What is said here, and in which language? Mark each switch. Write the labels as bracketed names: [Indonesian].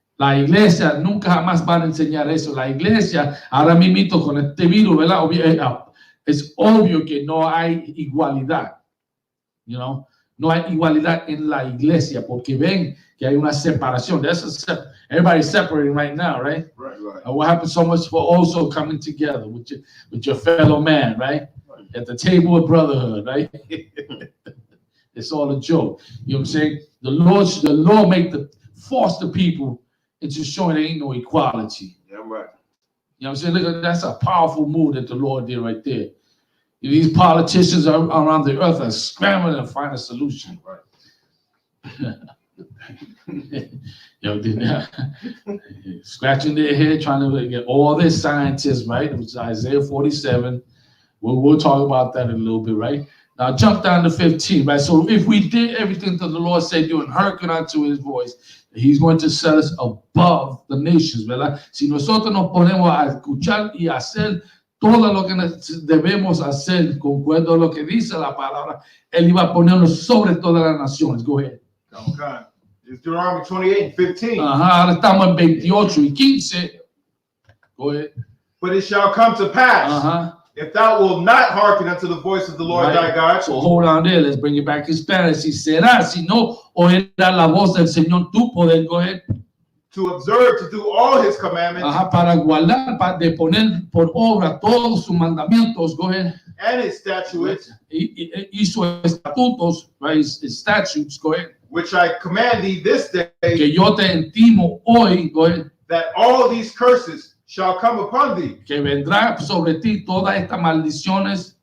[Spanish] La iglesia nunca jamás van a enseñar eso. La iglesia, ahora mismo con este virus, ¿verdad? Es obvio que no hay igualdad. [English] You know? [Spanish] No hay igualdad en la iglesia porque ven que hay una separación. [English] Everybody's separating right now, right? Right, right. And what happens so much for also coming together with your fellow man, right? At the table of brotherhood, right? It's all a joke. You know what I'm saying? The Lord force the people into showing there ain't no equality. Yeah, right. You know what I'm saying? Look, that's a powerful move that the Lord did right there. You These politicians around the earth are scrambling to find a solution. Right. They're scratching their head trying to get all their scientists, right? It was Isaiah 47. We'll talk about that in a little bit, right? Now jump down to 15, right? So if we did everything that the Lord said, do and hearken unto his voice, he's going to set us above the nations, ¿verdad? [Spanish] Si nosotros nos ponemos a escuchar y hacer todo lo que debemos hacer, concuerdo a lo que dice la palabra, él iba a ponernos sobre todas las naciones. [English] Go ahead. Okay. It's Deuteronomy 28 and 15. [Spanish] Ahora estamos en 28 y 15. [English] Go ahead. But it shall come to pass, if thou wilt not hearken unto the voice of the Lord thy God. So hold on there. Let's bring it back in Spanish. [Spanish] Si será, si no oirá la voz del Señor tu poder. Go ahead. [English] To observe, to do all his commandments. [Spanish] Para guardar, para de poner por obra todos sus mandamientos. Go ahead. [English] And his statutes. [Spanish] Y sus estatutos, [English] right? His statutes. Go ahead. Which I command thee this day. [Spanish] Que yo te intimo hoy. [English] Go ahead. That all these curses shall come upon thee. [Spanish] Que vendrá sobre ti todas estas maldiciones.